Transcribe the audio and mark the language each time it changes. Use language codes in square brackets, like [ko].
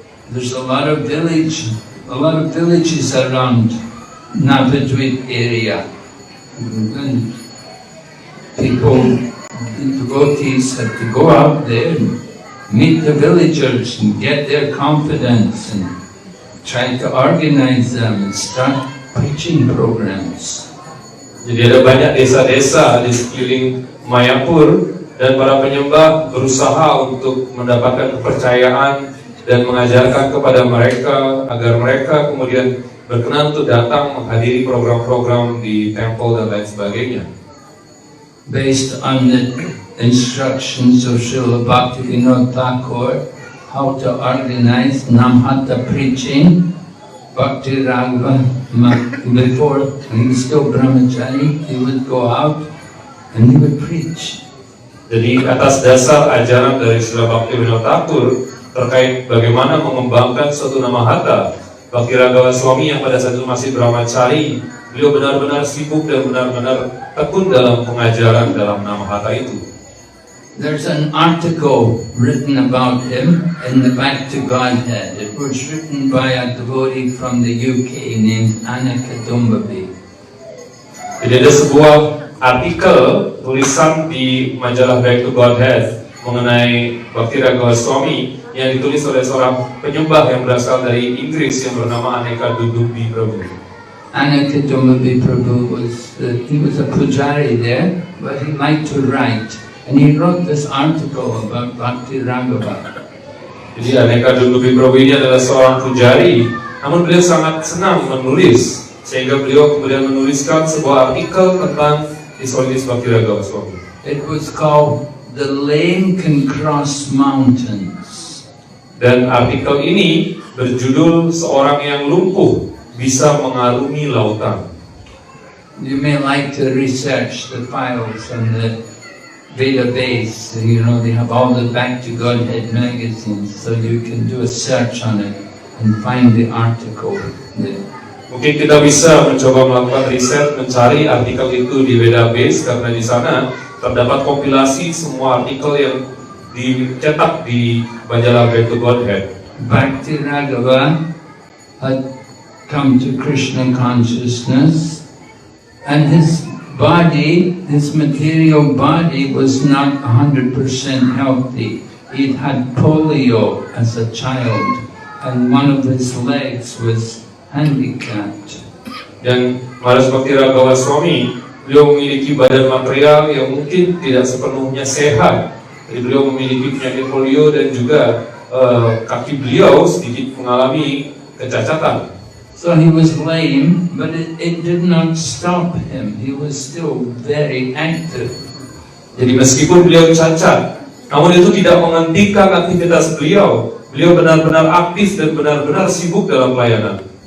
[en] There's a lot of villages around Navadvip area. And people, devotees have to go out there and meet the villagers and get their confidence and try to organize them and start preaching programs. [id] Jadi ada banyak desa-desa di sekeliling Mayapur, dan para penyembah berusaha untuk mendapatkan kepercayaan dan mengajarkan kepada mereka agar mereka kemudian berkenan untuk datang menghadiri program-program di temple dan lain sebagainya. [en] Based on the instructions of Srila Bhaktivinoda Thakur, how to organize Namhata preaching, Bhakti Raghavan, before he was still brahmachari, he would go out and he would preach. [id] Jadi atas dasar ajaran dari Srila Bhaktivinoda Thakur terkait bagaimana mengembangkan suatu Namahata, Bhakti Raghavan Swami yang pada saat itu masih brahmachari, beliau benar-benar sibuk dan benar-benar tekun dalam pengajaran dalam Namahata itu. [en] There's an article written about him in the Back to Godhead. It was written by a devotee from the UK named Annika Dumbaby. [id] Jadi ada sebuah artikel tulisan di majalah Back to Godhead mengenai Bhakti Raghavan Swami yang ditulis oleh seorang penyembah yang berasal dari Inggris yang bernama Annika Dumbaby Prabhu. [en] Anakadamavi Prabhu he was a pujari there, but he liked to write. And he wrote this article about Bhakti Raghava. [id] Jadi Anekadamavi Prabhu ini adalah seorang pujari, namun beliau sangat senang menulis, sehingga beliau kemudian menuliskan sebuah artikel tentang His Bhakti Raghava Swami. [en] It was called The Lame Can Cross Mountains. [id] Dan artikel ini berjudul Seorang yang lumpuh bisa mengarungi lautan. [en] You may like to research the files on the database. You know, they have all the Back to Godhead magazines, so you can do a search on it and find the article there. [id] Mungkin kita bisa mencoba melakukan riset, mencari artikel itu di database, karena di sana terdapat kompilasi semua artikel yang dicetak di majalah Back to Godhead. [en] Bhakti Raghava had come to Krishna consciousness, and his body, his material body, was not 100% healthy. He'd had polio as a child, and one of his legs was handicapped. [id] Dan Maharaj Bhakti Raghava Swami, beliau memiliki badan material yang mungkin tidak sepenuhnya sehat. Jadi beliau memiliki penyakit polio dan juga kaki beliau sedikit mengalami kecacatan. [en] So he was lame, but it did not stop him. He was still very active. [id] Jadi meskipun beliau cacat, namun itu tidak menghentikan aktivitas beliau. Beliau benar-benar aktif dan benar-benar sibuk dalam pelayanan.